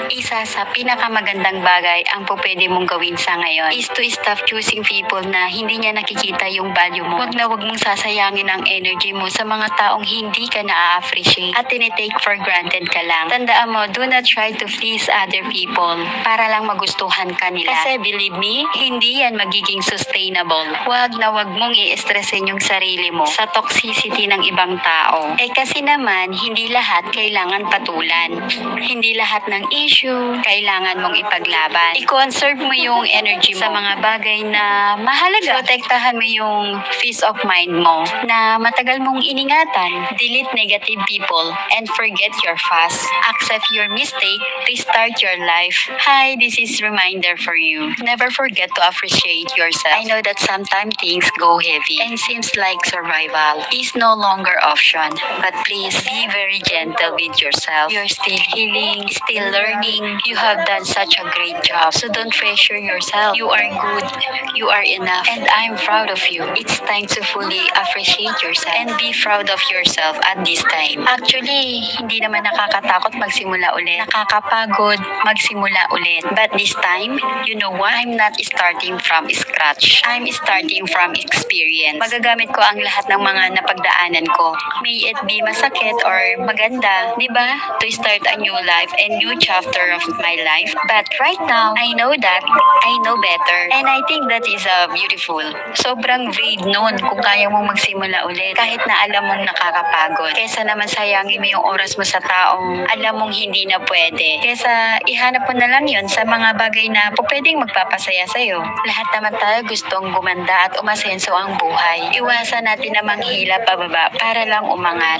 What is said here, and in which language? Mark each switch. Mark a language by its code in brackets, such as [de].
[tl] Isa sa pinakamagandang bagay ang pwede mong gawin sa ngayon [en] is to stop choosing people [tl] na hindi niya nakikita yung value mo. Wag na wag mong sasayangin ang energy mo sa mga taong hindi ka na-appreciate at tinitake for granted ka lang. Tandaan mo, [en] do not try to please other people [tl] para lang magustuhan ka nila. Kasi [en] believe me, [tl] hindi yan magiging sustainable. Wag na wag mong i-stressin yung sarili mo sa toxicity ng ibang tao. Kasi naman, hindi lahat kailangan patulan. Hindi lahat ng issue kailangan mong ipaglaban. I-conserve mo yung energy mo sa mga bagay na mahalaga. Protektahan mo yung [en] peace of mind [tl] mo na matagal mong iningatan. [en] Delete negative people and forget your past. Accept your mistake. Restart your life. Hi, this is reminder for you. Never forget to appreciate yourself. I know that sometimes things go heavy and seems like survival is no longer option. But please be very gentle with yourself. You're still healing, still learning. You have done such a great job. So don't pressure yourself. You are good. You are enough. And I'm proud of you. It's time to fully appreciate yourself and be proud of yourself at this time. [tl] Actually, hindi naman nakakatakot magsimula ulit. Nakakapagod magsimula ulit. [en] But this time, you know what? I'm not starting from scratch. I'm starting from experience. [tl] Magagamit ko ang lahat ng mga napagdaanan ko. [en] May it be [tl] masakit or maganda, di ba? [en] To start a new life and new chapter of my life. But right now, I know that I know better. And I think that is beautiful. [tl] Sobrang brave nun kung kaya mong magsimula ulit. Kahit na alam mong nakakapagod. Kesa naman sayangin mo yung oras mo sa taong alam mong hindi na pwede. Kesa ihanap mo na lang yun sa mga bagay na pwedeng magpapasaya sa'yo. Lahat naman tayo gustong gumanda at umasenso ang buhay. Iwasan natin na manghila pababa para lang umangat.